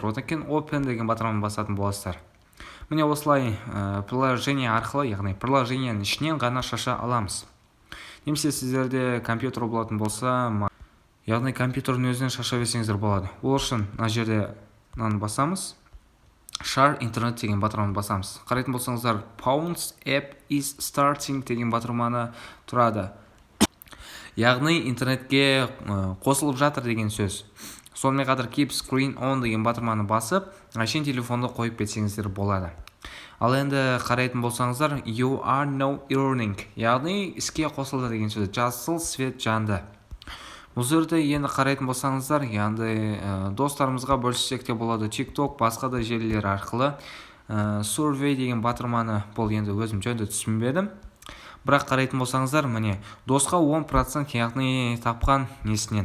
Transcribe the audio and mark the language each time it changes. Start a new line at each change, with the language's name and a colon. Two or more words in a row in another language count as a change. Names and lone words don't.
Kazakh: Одан кейін Open деген батырманы басатын боласыздар. Міне осылай приложение арқылы, яғни приложениенің ішінен ғана шаша аламыз. Немесе сіздерде компьютер болатын болса, яғни компьютердің өзінен шаша берсеңіздер болады. Ол үшін мына жерде мынаны басамыз.
English: Share Internet
Kazakh: деген батырманы басамыз. Қарайтын болсаңыздар,
English: Pounds app is starting
Kazakh: деген батырманы тұрады. Яғни интернетке қосылып жатыр деген сөз. Сонымен қатар
English: Keep Screen On
Kazakh: деген батырманы басып, әшейін телефонды қойып кетсеңіздер болады. Ал енді қарайтын болсаңыздар,
English: You are now earning,
Kazakh: яғни іске қосылды деген сөз. Жасыл свет жанды. Бұл жерде енді қарайтын болсаңыздар, яғни достарымызға бөліссек те болады. TikTok, басқа да желілер арқылы Survey деген батырманы, бұл енді өзім жөнді түсінбедім. Бірақ қарайтын болсаңыздар, міне досқа 10% яғни тапқан несінен.